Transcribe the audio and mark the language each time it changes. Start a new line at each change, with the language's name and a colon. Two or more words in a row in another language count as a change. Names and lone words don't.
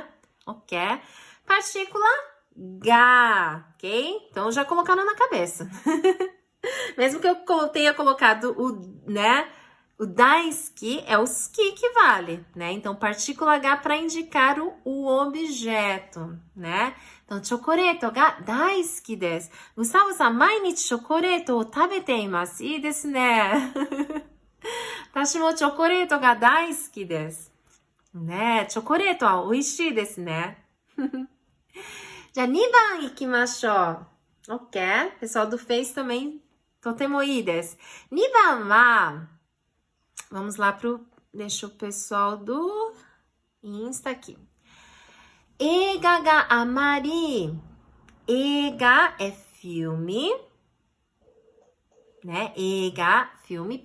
Portuguese: Ok? Partícula Ga, ok? Então, já colocaram na cabeça. Mesmo que eu tenha colocado o, né? O daisuki é o ski que vale, né? Então, partícula H para indicar o objeto, né?
Japanese: Então, チョコレートが大好きです. Gustavoさん、毎日チョコレートを食べています. いいですね. 私もチョコレートが大好きです.
Portuguese: Né?
Japanese: チョコレートはおいしいですね. Já 2番行きましょう.
Portuguese: Ok. Pessoal do Face também.
Japanese: とてもいいです. 2番は...
Portuguese: Vamos lá deixa o pessoal do Insta aqui.
Japanese: 映画があまり.
Portuguese: Eiga é filme, né? Ega, filme.